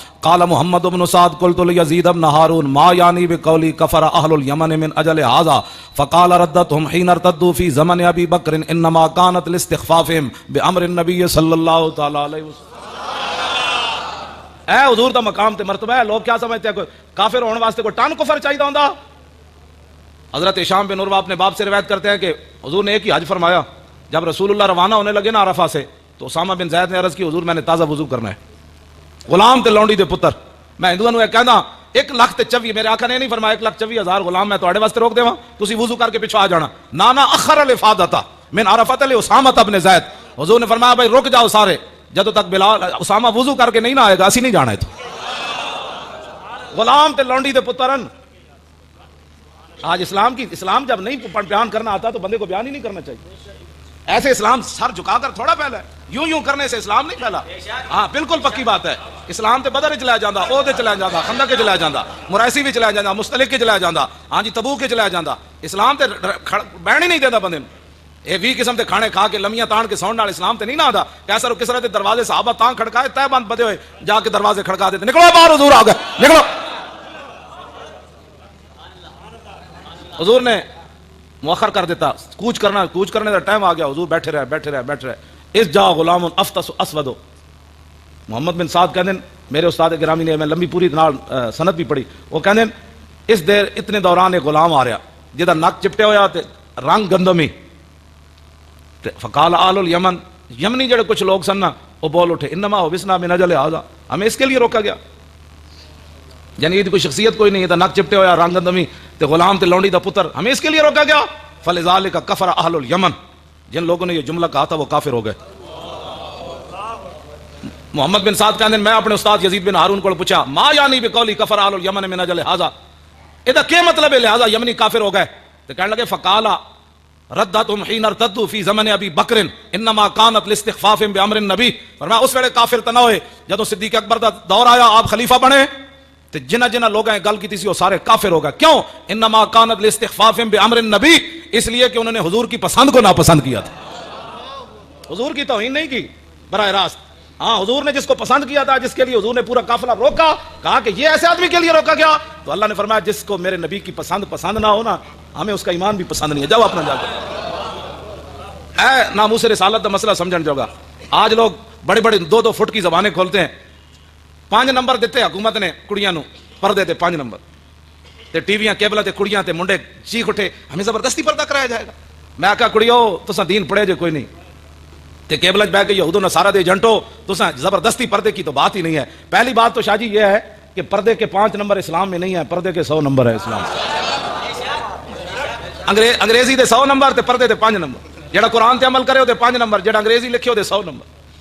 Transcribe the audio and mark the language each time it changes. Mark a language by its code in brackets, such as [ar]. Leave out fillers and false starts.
[ar] قال محمد بن سعد قلت ليزيد بن هارون ما يعني بقولي كفر اهل اليمن من اجل هذا فقال ردتهم حين ارتدوا في زمن ابي بكر انما كانت لاستخفافهم بامر النبي صلى الله تعالى عليه وسلم. [pa] اے حضور دا مقام تے مرتبہ ہے. [ur] لوگ کیا سمجھتے ہیں کافر ہونے واسطے کوئی ٹن کفر چاہیے ہوندا؟ حضرت ہشام بن عروہ اپنے باپ سے روایت کرتے ہیں کہ حضور نے ایک ہی حج فرمایا. جب رسول اللہ روانہ ہونے لگے نا عرفہ سے تو اسامہ بن زید نے عرض کی حضور میں نے تازہ وضو کرنا ہے. [pa] غلام تے لونڈی دے پتر, میں ہندوؤں نوں کہندا 1,24,000 میرے آقا نے نہیں فرمایا 1,24,000 غلام میں تواڈے واسطے روک دیواں تسی وضو کر کے پیچھے آ جانا. [ar] نانا اخر الافاضہ من عرفۃ لاسامہ بن زید. [pa] حضور نے فرمایا بھائی رک جاؤ سارے, جدوں تک بلال اسامہ وضو کر کے نہیں نہ آئے گا اسی نہیں جانا ہے. تو غلام تے لونڈی دے پترن. [ur] آج اسلام جب نہیں بیان کرنا آتا تو بندے کو بیان ہی نہیں کرنا چاہیے. ایسے اسلام سر جھکا کر تھوڑا پھیلا ہے, یوں کرنے سے اسلام نہیں پھیلا. [pa] ہاں بالکل پکی بات ہے. اسلام تے بدر چلا جاندہ, عہد چلا جاندہ, خندق کے چلا جاندہ, مریسی بھی چلا جاندہ, مستلق کے چلا جاندہ, ہاں جی تبوک کے چلا جاندہ. اسلام تے بہن ہی نہیں دیتا بندے. یہ 20 قسم کے کھانے کھا کے لمیاں تان کے سون نال اسلام تے نہیں نہ آتا. کیسا رو کسرا تے دروازے صحابہ تان کھڑکائے تے بند بدے ہوئے جا کے دروازے کھڑکا دیتے, نکلو باہر حضور آ گئے, نکلو. [ur] حضور نے مؤخر کر دیتا, کوچ کرنے کا ٹائم آ گیا, حضور بیٹھے رہے. [ar] اس جا غلام افطس اسود. [pa] محمد بن سعد کہندے میرے استاد گرامی نے, میں لمبی پوری سند بھی پڑھی, وہ کہندے اس دیر اتنے دوران ایک غلام آ رہا جہاں نک چپٹے ہویا تے رنگ گندمی. [ar] فقال آل الیمن, [pa] یمنی جڑے کچھ لوگ سن نا وہ بول اٹھے [ar] انما وسنا من اجل ھذا, [ur] ہمیں اس کے لیے روکا گیا. [pa] یعنی یہ کوئی شخصیت کوئی نہیں ہے, نک چپٹے ہویا رنگ گندمی تے غلام تے لونڈی دا پتر, [ur] ہمیں اس کے لیے روکا گیا. [ar] فلذالک کفر اہل الیمن, [ur] جن لوگوں نے یہ جملہ کہا تھا وہ کافر ہو گئے. محمد بن سعد کہندے میں اپنے استاد یزید بن ہارون کو پوچھا [ar] ما یعنی بقولی کفر اہل الیمن من اجل ھذا, [ur] ادا کیا مطلب ہے لہذا یمنی کافر ہو گئے. تو کہنے لگے [ar] فقالا ردتهم حين ارتدوا في زمن ابي بکر انما كانت لاستخفاف بامر النبي. [pa] فرمایا اس ویلے کافر تے نہ ہوئے جدوں صدیق اکبر دا دور آیا, آپ خلیفہ بنے تے جنہ لوگاں گل کیتی سی وہ سارے کافر ہو گئے. [ur] کیوں؟ [ar] انما كانت لاستخفاف بامر النبي, [ur] اس لیے کہ انہوں نے حضور کی پسند کو ناپسند کیا تھا. حضور کی توہین نہیں کی براہ راست. ہاں حضور نے جس کو پسند کیا تھا, جس کے لیے حضور نے پورا قافلہ روکا, کہا کہ یہ ایسے آدمی کے لیے روکا گیا, تو اللہ نے فرمایا جس کو میرے نبی کی پسند نہ ہونا, ہمیں اس کا ایمان بھی پسند نہیں ہے. [pa] جاؤ اپنا جا کے اے ناموس رسالت دا مسئلہ سمجھن جوگا. [ur] آج لوگ بڑے 2 فٹ کی زبانیں کھولتے ہیں. [pa] 5 نمبر دیتے حکومت نے کڑیاں نو پردے تے 5 نمبر تے ٹی ویاں کیبل تے کڑیاں تے منڈے چیخ اٹھے ہمیں زبردستی پردہ کرایا جائے گا. میں کہا کڑیو تساں دین پڑھے جے کوئی نہیں, تے کیبل بہ کے یہود و نصارہ دے ایجنٹو تساں زبردستی پردے کی تو بات ہی نہیں ہے. [ur] پہلی بات تو شاہ جی یہ ہے کہ پردے کے 5 نمبر اسلام میں نہیں ہے, پردے کے 100 نمبر ہے اسلام. [pa] انگریزی دے 100 نمبر تے پردے تے 5 نمبر. جڑا قرآن تے عمل کرے ہو دے 5 نمبر, جڑا انگریزی لکھے ہو دے 100 نمبر.